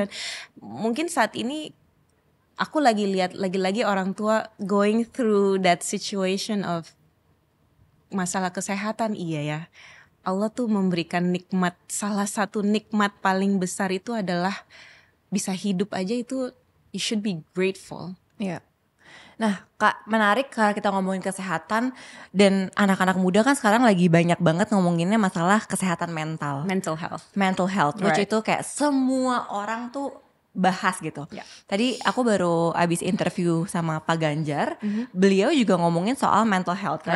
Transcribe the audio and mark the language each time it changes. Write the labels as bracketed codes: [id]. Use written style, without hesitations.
[id] Dan mungkin saat ini aku lagi lihat lagi-lagi orang tua [en] going through that situation of [id] masalah kesehatan. Iya ya, Allah tuh memberikan nikmat, salah satu nikmat paling besar itu adalah bisa hidup aja. Itu [en] you should be grateful. [id] Iya. Nah, Kak, menarik kalau kita ngomongin kesehatan dan anak-anak muda kan sekarang lagi banyak banget ngomonginnya masalah kesehatan mental. [en] Mental health. Mental health, which Right. [id] itu kayak semua orang tuh bahas gitu. Ya. Tadi aku baru abis interview sama Pak Ganjar, beliau juga ngomongin soal mental health. Karena